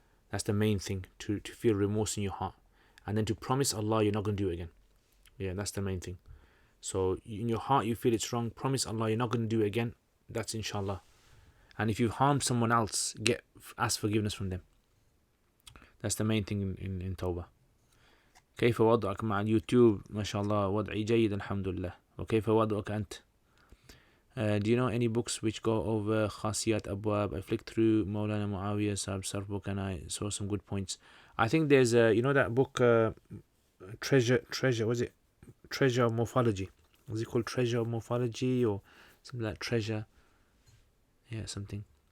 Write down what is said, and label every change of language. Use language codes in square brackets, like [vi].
[en] That's the main thing, to feel remorse in your heart. And then to promise Allah you're not going to do it again. Yeah, that's the main thing. So in your heart you feel it's wrong, promise Allah you're not going to do it again. That's inshallah. And if you've harmed someone else, ask forgiveness from them. That's the main thing in Tawbah. [ar] كيف وضعك مع اليوتيوب؟ ما شاء الله وضعي جيد الحمد لله. وكيف وضعك أنت؟ [en] Do you know any books which go over خاصيات أبواب? I flicked through Maulana Muawiyah's Sarf book and I saw some good points. I think there's that book Treasure, was it? treasure of morphology. Was it called treasure of morphology or something like treasure? Yeah, something.